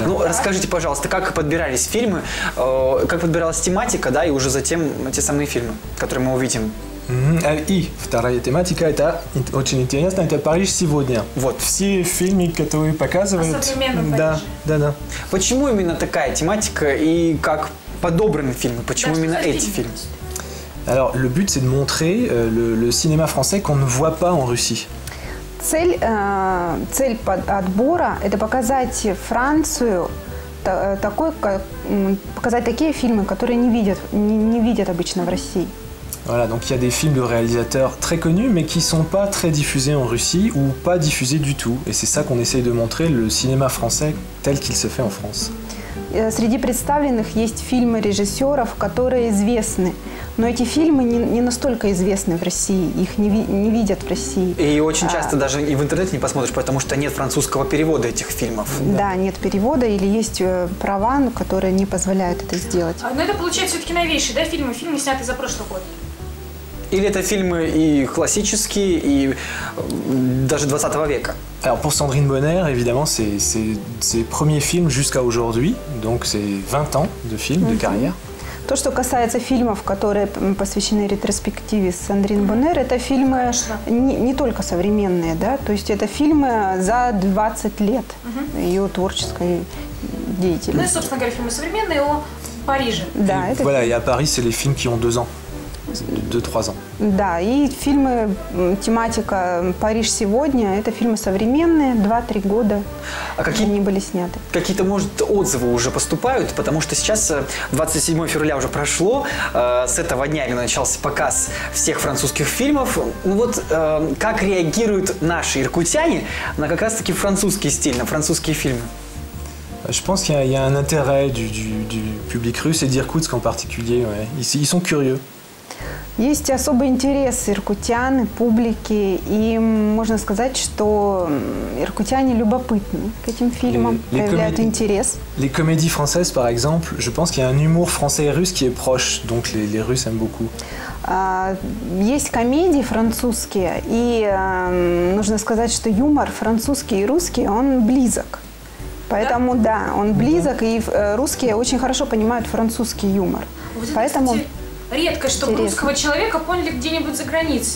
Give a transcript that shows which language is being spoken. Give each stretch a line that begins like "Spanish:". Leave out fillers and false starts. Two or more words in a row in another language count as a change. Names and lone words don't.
Russian: Ну, расскажите, пожалуйста, как подбирались фильмы, как подбиралась тематика, да, и уже затем те самые фильмы, которые мы увидим. И вторая тематика, это очень интересно, это Париж сегодня. Вот. Все фильмы, которые показывают… О современном Париже. Да. Почему именно такая тематика и как подобраны фильмы? Почему именно эти фильмы?
French: Alors, le but, c'est de montrer le cinéma français qu'on ne voit pas en Russie.
Russian: Цель отбора – это показать Францию, показать такие фильмы, которые не видят обычно в России.
French: Voilà, donc il y a des films de réalisateurs très connus, mais qui ne sont pas très diffusés en Russie ou pas diffusés du tout. Et c'est ça qu'on essaye de montrer, le cinéma français tel qu'il se fait en France.
Russian: Среди представленных есть фильмы режиссеров, которые известны. Но эти фильмы не настолько известны в России, их не видят в России. И очень часто даже и в интернете не посмотришь, потому что нет французского перевода этих фильмов. Да, нет перевода или есть права, которые не позволяют это сделать. Но это получается все-таки новейшие, да, фильмы снятые за прошлый год? Или это фильмы и классические, и даже 20 века?
French: Alors pour Sandrine Bonner, évidemment, c'est ses premiers films jusqu'à aujourd'hui, donc c'est 20 ans de films, de carrière.
Russian: То, что касается фильмов, которые посвящены ретроспективе Сандрин Боннер, это фильмы не только современные, да, то есть это фильмы за 20 лет ее творческой деятельности. Ну и, собственно говоря, фильмы современные о Париже. Да, это...
French: Voilà, et à Paris, c'est les films qui ont 2 ans. 2-3 ans.
Russian: Да, и фильмы, тематика «Париж сегодня» – это фильмы современные, 2-3 года они были сняты. Какие-то, может, отзывы уже поступают, потому что сейчас 27 февраля уже прошло, с этого дня начался показ всех французских фильмов. Ну вот, как реагируют наши иркутяне на как раз-таки французский стиль, на французские фильмы?
French: Je pense qu'il y a un intérêt du public russe et d'Irkoutsk en particulier. Ouais. Ils sont curieux.
Russian: Есть особый интерес иркутян, публики, и можно сказать, что иркутяне любопытны к этим фильмам, проявляют интерес.
French: Les comédies françaises, par exemple, je pense qu'il y a un humour français et russe qui est proche, donc les Russes aiment beaucoup.
Russian: Есть комедии французские, и нужно сказать, что юмор французский и русский, он близок. Поэтому, да, он близок, и русские очень хорошо понимают французский юмор. Вот Поэтому... это, кстати, редко, чтобы русского человека поняли где-нибудь за границей.